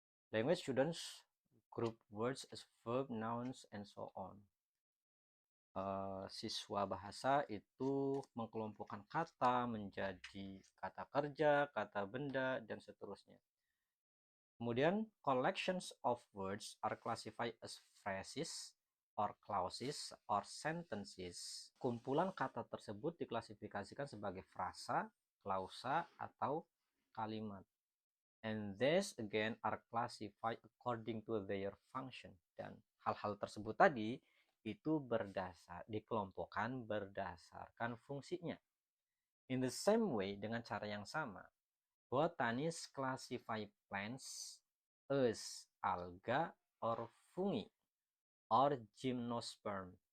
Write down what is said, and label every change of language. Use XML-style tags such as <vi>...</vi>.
<en>Language students group words as verb, nouns, and so on.</en> <id>Siswa bahasa itu mengkelompokkan kata menjadi kata kerja, kata benda, dan seterusnya. Kemudian,</id> <en>collections of words are classified as phrases or clauses or sentences.</en> <id>Kumpulan kata tersebut diklasifikasikan sebagai frasa, klausa, atau kalimat.</id> <en>And these again are classified according to their function.</en> <id>Dan hal-hal tersebut tadi itu dikelompokkan berdasarkan fungsinya.</id> <en>In the same way,</en> <id>dengan cara yang sama,</id> <en>botanists classify plants as alga or fungi or gymnosperm.</en>